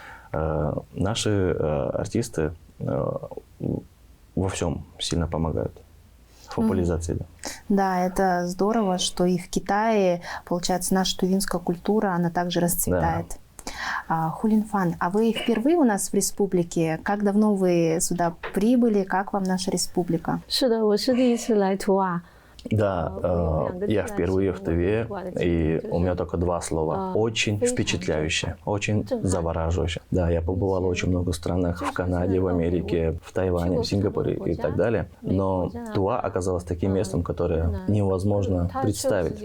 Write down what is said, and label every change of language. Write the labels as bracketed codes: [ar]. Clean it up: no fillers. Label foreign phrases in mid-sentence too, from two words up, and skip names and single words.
[ru] Наши артисты во всем сильно помогают. В популяризации, да. Да, это здорово, что и в Китае, получается, наша тувинская культура, она также расцветает. Хулинфан, а вы впервые у нас в республике? Как давно вы сюда прибыли? Как вам наша республика? [zh] 是的，我是第一次来图瓦。 [ru] Да, я впервые в Туве, и у меня только два слова. Очень впечатляюще, очень завораживающе. Да, я побывал в очень много странах, в Канаде, в Америке, в Тайване, в Сингапуре и так далее. Но Туа оказалась таким местом, которое невозможно представить.